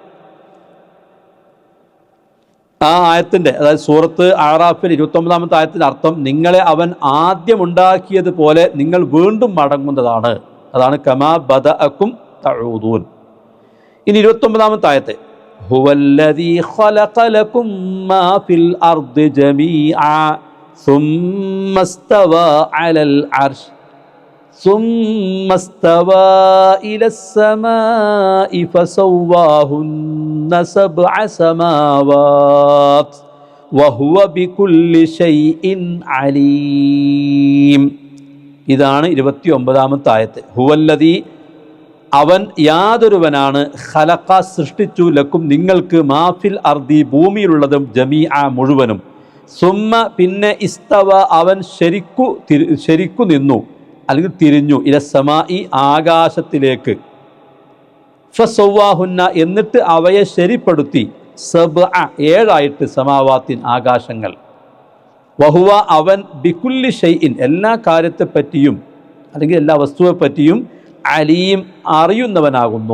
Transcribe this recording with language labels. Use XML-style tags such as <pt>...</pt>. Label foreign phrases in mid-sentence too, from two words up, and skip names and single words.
<ml>ആ ആയത്തിൻ്റെ, അതായത് സൂറത്ത് അഅറാഫിൽ 29-ാമത്തെ ആയത്തിൻ്റെ അർത്ഥം, നിങ്ങളെ അവൻ ആദ്യം ഉണ്ടാക്കിയതുപോലെ നിങ്ങൾ വീണ്ടും മടങ്ങുന്നതാണ്.</ml> <ar>അതാണ് كما بدأكم تعودون.</ar> <ml>ഇനി 29-ാമത്തെ ആയത്ത്,</ml> <ar>هو الذي خلق لكم ما في الأرض جميعا ثم استوى على العرش ثم استوى إلى السماء فسواهن 7 سماوات وهو بكل شيء عليم.</ar> <ml>ഇതാണ് 29-ാമത്തെ ആയത്ത്. ഹുവല്ലദീ, അവൻ യാതൊരുവനാണ്, ഖലഖ സൃഷ്ടിച്ചു, ലക്കും നിങ്ങൾക്ക്,</ml> <ar>ما في الأرض</ar> <ml>ഭൂമിയിലുള്ളതും, ജമീഅ മുഴുവനും, സുമ്മ പിന്നെ, ഇസ്തവ അവൻ ശരിക്കു നിന്നു, അല്ലെങ്കിൽ തിരിഞ്ഞു, ഇലസ്സമായി ആകാശത്തിലേക്ക്, ഫസവ്വാഹുന്ന എന്നിട്ട് അവയെ ശരിപ്പെടുത്തി, 7 സമാവാത്തിൻ ആകാശങ്ങൾ, വഹുവ അവൻ</ml> <ar>بكل شيء</ar> <ml>എല്ലാ കാര്യത്തെപ്പറ്റിയും അല്ലെങ്കിൽ എല്ലാ വസ്തുവെപ്പറ്റിയും, അലീം അറിയുന്നവനാകുന്നു.</ml>